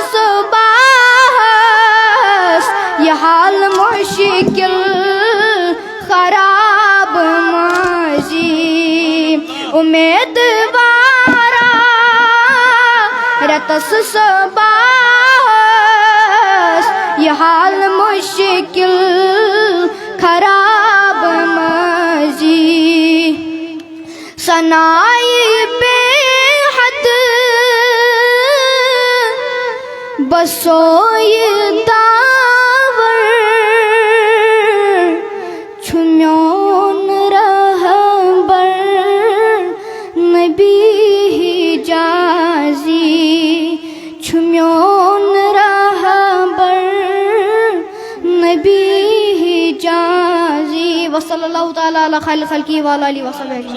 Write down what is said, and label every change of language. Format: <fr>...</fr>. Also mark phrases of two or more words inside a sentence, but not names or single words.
<ks>صباحس یہ حال مشکل خراب ماضی امیدوارا رت صباحس یہ حال مشکل خراب ماضی سنائی بے حد بسوئی داور چھمیون رہبر نبی حجازی چھمیون رہبر نبی حجازی</ks> <ar>وصلی اللہ تعالی علی خیر خلقی وعلی آلہ وصحبہ اجمعین</ar>